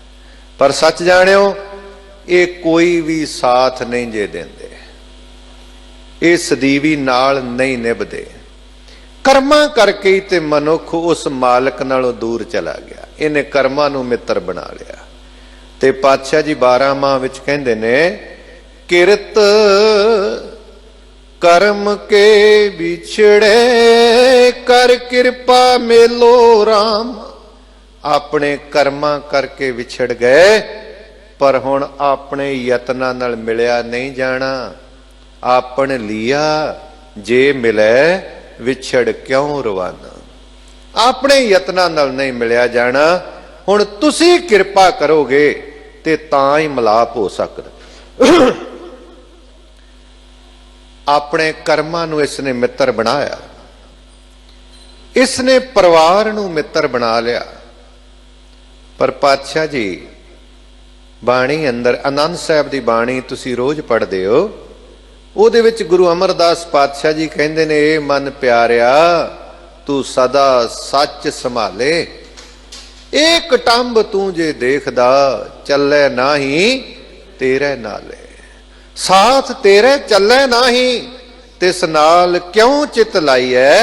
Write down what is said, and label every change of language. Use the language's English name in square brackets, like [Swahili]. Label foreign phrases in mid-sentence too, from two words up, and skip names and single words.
[Punjabi] ਪਰ ਸੱਚ ਜਾਣਿਓ ਇਹ ਕੋਈ ਵੀ ਸਾਥ ਨਹੀਂ ਜੇ ਦਿੰਦੇ, ਇਹ ਸਦੀਵੀ ਨਾਲ ਨਹੀਂ ਨਿਭਦੇ। ਕਰਮਾਂ ਕਰਕੇ ਹੀ ਤੇ ਮਨੁੱਖ ਉਸ ਮਾਲਕ ਨਾਲੋਂ ਦੂਰ ਚਲਾ ਗਿਆ। ਇਹਨੇ ਕਰਮਾਂ ਨੂੰ ਮਿੱਤਰ ਬਣਾ ਲਿਆ। ਤੇ ਪਾਤਸ਼ਾਹ ਜੀ 12 ਮਾਹ ਵਿੱਚ ਕਹਿੰਦੇ ਨੇ ਕਿਰਤ ਕਰਮ ਕੇ ਬਿਛੜੇ ਕਰ ਕ੍ਰਿਪਾ ਮੇਲੋ ਰਾਮ। ਅਪਨੇ ਕਰਮਾਂ ਕਰਕੇ ਵਿਛੜ ਗਏ ਪਰ ਹੁਣ ਅਪਨੇ ਯਤਨਾਂ ਨਾਲ ਮਿਲਿਆ ਨਹੀਂ ਜਾਣਾ। ਆਪਨ ਲਿਆ ਜੇ ਮਿਲੇ ਵਿਛੜ ਕਿਉਂ ਰਵਾਨਾ। ਅਪਨੇ ਯਤਨਾਂ ਨਾਲ ਨਹੀਂ ਮਿਲਿਆ ਜਾਣਾ। ਹੁਣ ਤੁਸੀ ਕਿਰਪਾ ਕਰੋਗੇ ਤੇ ਤਾਂ ਹੀ ਮਿਲਾਪ ਹੋ ਸਕਦਾ। ਅਪਨੇ ਕਰਮਾਂ ਨੂੰ ਇਸਨੇ ਮਿੱਤਰ ਬਣਾਇਆ, ਇਸਨੇ ਪਰਿਵਾਰ ਨੂੰ ਮਿੱਤਰ ਬਣਾ ਲਿਆ। ਪਰ ਪਾਤਸ਼ਾਹ ਜੀ ਬਾਣੀ ਅੰਦਰ ਆਨੰਦ ਸਾਹਿਬ ਕੀ ਬਾਣੀ ਤੁਸੀ ਰੋਜ਼ ਪੜ੍ਹਤੇ ਹੋ, ਉਹਦੇ ਵਿੱਚ ਗੁਰੂ ਅਮਰਦਾਸ ਪਾਤਸ਼ਾਹ ਜੀ ਕਹਤੇ ਨੇ ਏ ਮਨ ਪਿਆਰਿਆ ਤੂ ਸਦਾ ਸਚ ਸੰਭਾਲੇ। ਏਕ ਟੰਬ ਤੂ ਜੇ ਦੇਖਦਾ ਚਲੇ ਨਾਹੀ ਤੇਰੇ ਨਾਲੇ। ਸਾਥ ਤੇਰੇ ਚਲੇ ਨਾਹੀ ਤਿਸ ਨਾਲ ਕਿਉਂ ਚਿਤ ਲਾਈ ਹੈ।